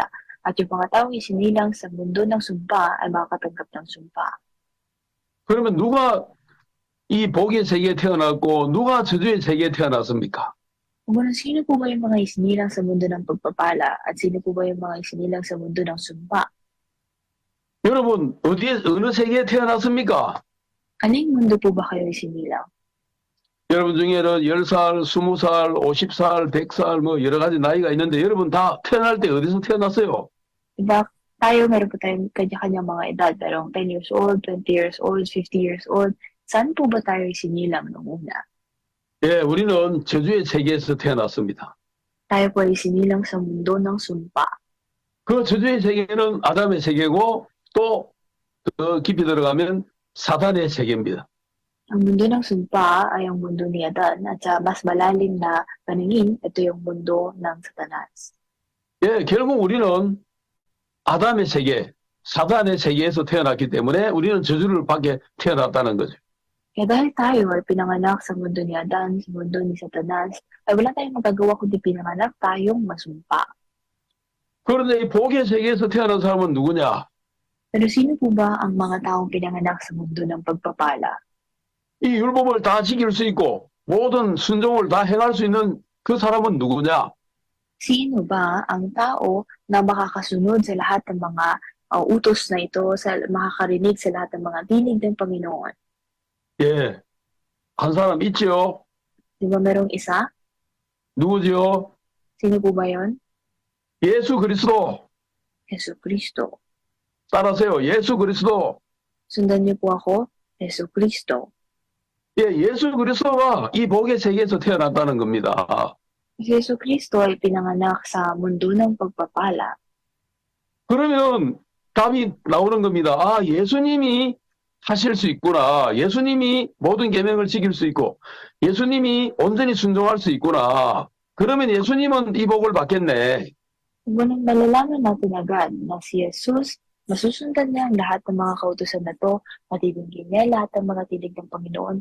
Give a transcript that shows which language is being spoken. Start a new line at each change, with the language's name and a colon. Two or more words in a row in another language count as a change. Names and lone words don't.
Filipino: At yung mga taong isinilang sa mundo ng sumpa ay makakatanggap ng sumpa.
Korean: 그러면 누가 이 복의 세계에 태어났고 누가 저주의 세계에 태어났습니까?
Filipino: Kung sino po ba yung mga isinilang sa mundo ng pagpapala at sino po ba yung mga isinilang sa mundo ng sumpa?
Korean: 여러분, 어느 세계에 태어났습니까?
Filipino: Aling mundo po ba kayo isinilang?
Korean: 여러분 중에는 10살, 20살, 50살, 100살, 뭐 여러 가지 나이가 있는데 여러분 다 태어날 때 어디서 태어났어요?
Filipino: Diba, tayo meron po tayong kanya-kanyang mga edad. Merong
English: 10 years old, 20 years old, 50 years old.
Filipino: Saan po ba tayo isinilang nung una?
Korean: 예, 우리는 저주의 세계에서 태어났습니다.
Filipino: Tayo po ay isinilang sa mundo ng sumpa.
Korean: 그 저주의 세계는 아담의 세계고 또 더 깊이 들어가면 사단의 세계입니다.
Filipino: Ang mundo ng sumpa ay ang mundo ni Adan at sa mas malalim na paningin, ito yung mundo ng Satanas.
Korean: 예, 결국 우리는 아담의 세계, 사단의 세계에서 태어났기 때문에 우리는 저주를 받게 태어났다는 거죠.
Filipino: Kaya dahil tayo ay pinanganak sa mundo ni Adan, sa mundo ni Satanas, ay wala tayong magagawa kundi pinanganak tayong masumpa.
Korean: 그런데 이 복의 세계에서 태어난 사람은 누구냐?
Filipino: Pero sino po ba ang mga taong pinanganak sa mundo ng pagpapala?
Korean: 이 율법을 다 지킬 수 있고 모든 순종을 다 행할 수 있는 그 사람은 누구냐?
Filipino: Sino ba ang tao na makakasunod sa lahat ng mga utos na ito, makakarinig sa lahat ng mga tinig ng Panginoon?
Korean: 예, 한 사람 있지요?
Filipino: Di ba merong isa?
Korean: 누구지요?
Filipino: Sino po ba yon?
Korean: 예수 그리스도.
Filipino: Yesu Cristo.
Korean: 따라하세요. 예수 그리스도.
Filipino: Sundan niyo po ako, Yesu Cristo.
Korean: 예, 예수 그리스도가 이 복의 세계에서 태어났다는 겁니다.
Filipino: Si Yesu Cristo ay pinanganak sa mundo ng pagpapala.
Korean: 그러면 답이 나오는 겁니다. 아, 예수님이 하실 수 있구나. 예수님이 모든 계명을 지킬 수 있고 예수님이 온전히 순종할 수 있구나. 그러면 예수님은 이 복을 받겠네.
Filipino: Ngunit malalaman natin agad na si Jesus, masusundan niya ang lahat ng mga kautusan na to, matitinggin niya lahat ng mga tinig ng Panginoon.